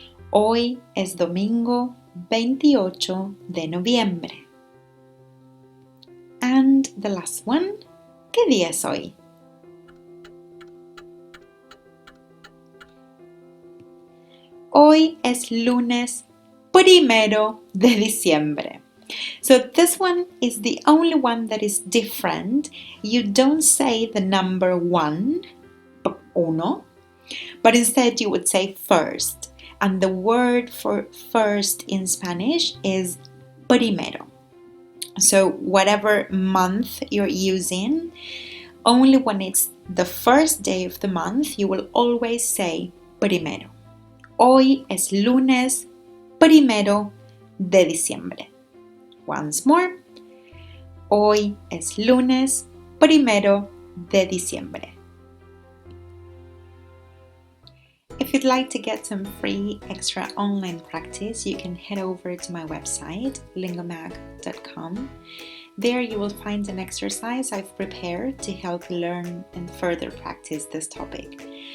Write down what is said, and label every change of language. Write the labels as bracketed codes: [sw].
[es] Hoy es domingo 28 de noviembre. [en] And the last one, [es] ¿qué día es hoy? Hoy es lunes 1 de diciembre. [en] So this one is the only one that is different. You don't say the number uno, but instead you would say first. And the word for first in Spanish is primero. So whatever month you're using, only when it's the first day of the month, you will always say primero. [es] Hoy es lunes 1 de diciembre. [en] Once more. [es] Hoy es lunes 1 de diciembre. [en] If you'd like to get some free extra online practice, you can head over to my website, lingomag.com. There you will find an exercise I've prepared to help learn and further practice this topic.